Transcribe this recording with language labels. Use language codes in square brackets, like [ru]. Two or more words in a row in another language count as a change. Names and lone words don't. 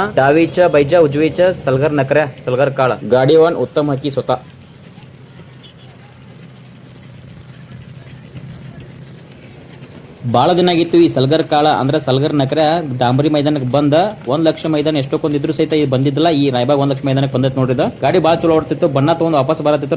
[mr] डावीच्या बैजा, उजवीच्या सलगर नकऱ्या सलगर काळ. गाडीवान उत्तम हकी स्वतः. [kn] ಬಾಳ ದಿನ ಆಗಿತ್ತು ಈ ಸಲ್ಗರ್ ಕಾಳ ಅಂದ್ರೆ ಸಲ್ಗರ್ ನಕರ ಡಾಂಬರಿ ಮೈದಾನಕ್ಕೆ ಬಂದ 1 ಲಕ್ಷ ಮೈದಾನ ಎಷ್ಟೊಂದಿದ್ರು ಸಹಿತ ಇದು ಬಂದಿದ್ದಿಲ್ಲ. ಈ ರಾಯಬಾಗ್ 1 ಲಕ್ಷ ಮೈದಾನಕ್ಕೆ ಬಂದೈತೆ ನೋಡ್ರಿದ. ಗಾಡಿ ಬಾಳ ಚಲೋ ಓಡ್ತಿತ್ತು. ಬಣ್ಣ ತಗೊಂಡು ವಾಪಸ್ ಬರತ್ತಿತ್ತು.